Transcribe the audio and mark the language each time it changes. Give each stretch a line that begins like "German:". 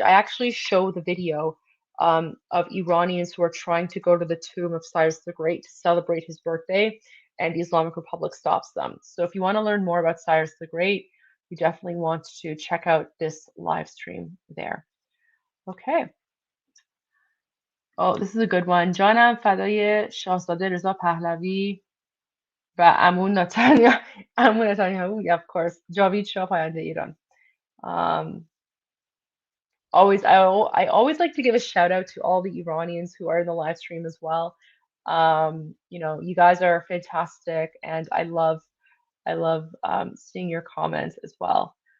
English: I actually show the video of Iranians who are trying to go to the tomb of Cyrus the Great to celebrate his birthday, and the Islamic Republic stops them. So if you want to learn more about Cyrus the Great, you definitely want to check out this live stream there. Okay. Oh, this is a good one.
Persian: جانم فدای شاهزاده رضا پهلوی و عمو نتانیاهو.
English: Yeah, of course.
Persian: جاوید شاه پاینده ایران.
English: Um, I always like to give a shout out to all the Iranians who are in the live stream as well. You guys are fantastic, and I love seeing your comments as well.